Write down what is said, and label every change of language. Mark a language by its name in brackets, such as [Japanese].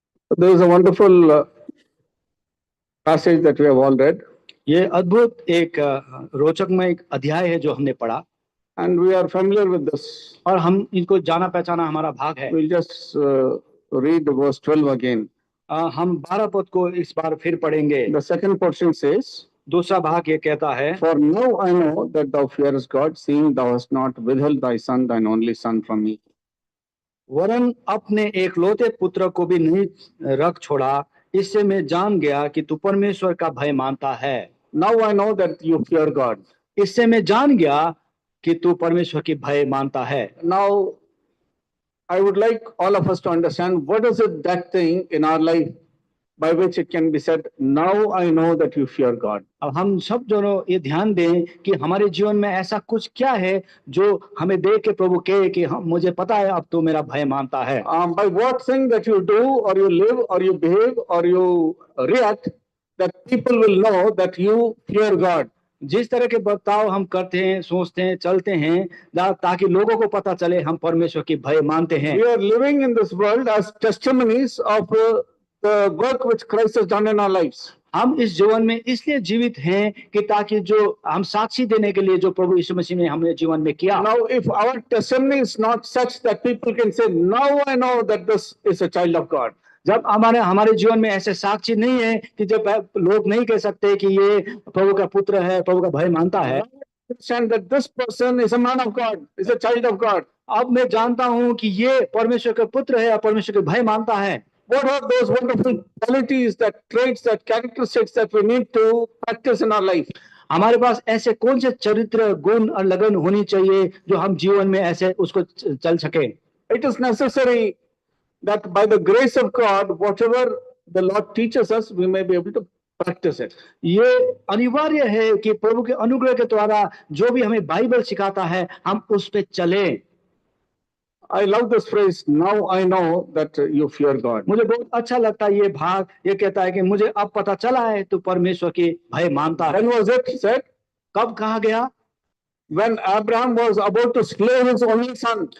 [English] There is a wonderful passage that we have all read. [Hindi] ये अद्भुत एक रोचकमय एक अध्याय है जो हमने पढ़ा। [English] and we are familiar with this. [Hindi] और हम इनको जाना पहचाना हमारा भाग है। [English] We'll just read verse 12 again. [Hindi] हम 12 पद को इस बार फिर पढ़ेंगे। [English] The second portion says, [Hindi] दूसरा भाग ये कहता है, [English] For now I know that thou fearest God, seeing thou hast not withheld thy son, thine only son, from me. [Hindi] वरन अपने एकलौते पुत्र को भी नहीं रख छोड़ा, इससे मैं जान गया कि तू परमेश्वर का भय मानता है। [English] Now I know that you fear God. [Hindi] इससे मैं जान गया कि तू परमेश्वर की भय मानता है। [English] Now I would like all of us to understand what is it that thing in our life by which it can be said, now I know that you fear God. [Hindi] अब हम सब दोनों ये ध्यान दें कि हमारे जीवन में ऐसा कुछ क्या है जो हमें देख के प्रभु कहे कि हम, मुझे पता है अब तू मेरा भय मानता है। [English] By what thing that you do or you live or you behave or you react, that people will know that you fear God. [Hindi] जिस तरह के बर्ताव हम करते हैं, सोचते हैं, चलते हैं, ताकि लोगों को पता चले हम परमेश्वर की भय मानते हैं। [English] We are living in this world as testimonies of the work which Christ has done in our lives. [Hindi] हम इस जीवन में इसलिए जीवित हैं कि ताकि जो हम साक्षी देने के लिए जो प्रभु यीशु मसीह ने हमें जीवन में किया। [English] Now, if our testimony is not such that people can say, now I know that this is a child of God. [Hindi] जब हमारे जीवन में ऐसे साक्षी नहीं है कि जब लोग नहीं कह सकते कि ये प्रभु का पुत्र है, प्रभु का भय मानता है। [English] Understand that this person is a man of God, is a child of God. [Hindi] अब मैं जानता हूं कि ये परमेश्वर का पुत्र है और परमेश्वर के भय मानता है। [English] What are those wonderful qualities, that traits, that characteristics that we need to practice in our life? [Hindi] हमारे पास ऐसे कौन से चरित्र, गुण और लगन होनी चाहिए जो हम जीवन में ऐसे उसको चल सके। [English] It is necessary that by the grace of God, whatever the Lord teaches us, we may be able to practice it. [Hindi] ये अनिवार्य है कि प्रभु के अनुग्रह के द्वारा जो भी हमें बाइबल सिखाता है हम उस पे चलें। [English] I love this phrase, now I know that you fear God. [Hindi] मुझे बहुत अच्छा लगता है ये भाग, ये कहता है कि मुझे अब पता चला है तू परमेश्वर की भय मानता है। [English] When was it said? [Hindi] कब कहा गया? [English] When Abraham was about to slay his only son.